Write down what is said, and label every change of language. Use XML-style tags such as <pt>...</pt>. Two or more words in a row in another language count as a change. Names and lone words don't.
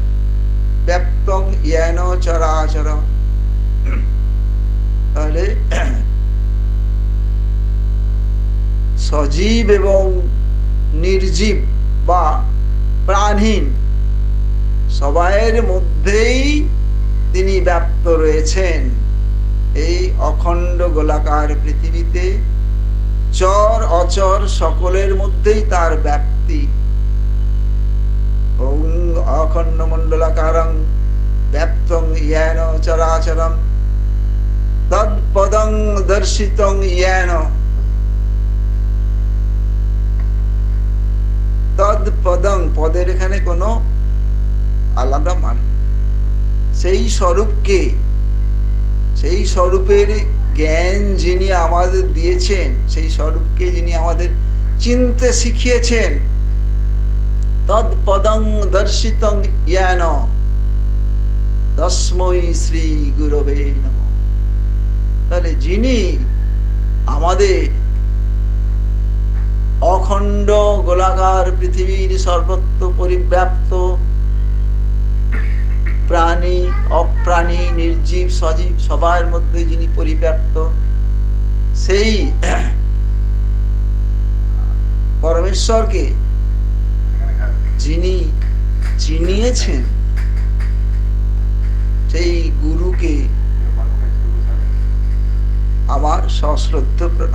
<sa>ব্যাপ্তং येन চরাচরম,</sa> <bn>তাহলে সজীব এবং নির্জীব বা প্রাণহীন সবাইয়ের মধ্যেই তিনি ব্যাপ্ত রয়েছেন। এই অখণ্ড গোলাকার পৃথিবীতে চর অচর সকলের মধ্যেই তার ব্যাপ্তি।</bn> <sa>ওং অখণ্ড মণ্ডলাকারং ব্যাপ্তং येन চরাচরম তৎপদং দর্শিতং येन</sa> <bn>তৎপদং, পদের এখানে কোনো আলাদা মান, সেই স্বরূপকে, সেই স্বরূপের জ্ঞান যিনি আমাদের দিয়েছেন, সেই স্বরূপকে যিনি আমাদের চিনতে শিখিয়েছেন,</bn> <sa>তৎপদং দর্শিতং येन তস্मै শ্রী গুরবে নমঃ।</sa> <bn>তাহলে যিনি আমাদের অখণ্ড গোলাকার পৃথিবীর সর্বত্র পরিব্যাপ্ত প্রাণী অপ্রাণী নির্জীব সজীব সবার মধ্যে যিনি পরিব্যাপ্ত, সেই পরমেশ্বরকে যিনি চিনিয়েছেন, সেই গুরুকে আমার সশ্রদ্ধ প্রণাম।</bn>